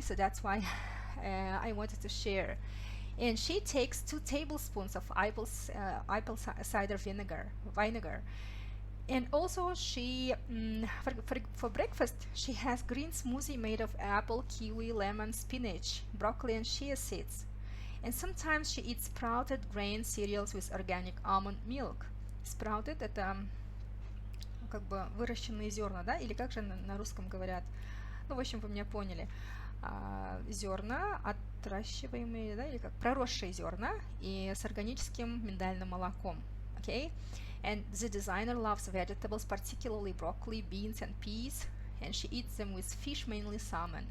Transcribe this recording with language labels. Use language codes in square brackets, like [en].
[en] So that's why I wanted to share. And she takes 2 tablespoons of apple cider vinegar. And also she, for breakfast, she has green smoothie made of apple, kiwi, lemon, spinach, broccoli and chia seeds. And sometimes she eats sprouted grain cereals with organic almond milk. [ru] Sprouted — это как бы выращенные зерна, да? Или как же на русском говорят? Ну, в общем, вы меня поняли. Зерна отращиваемые, да? Или как проросшие зерна и с органическим миндальным молоком. [en] Okay? And the designer loves vegetables, particularly broccoli, beans and peas, and she eats them with fish, mainly salmon.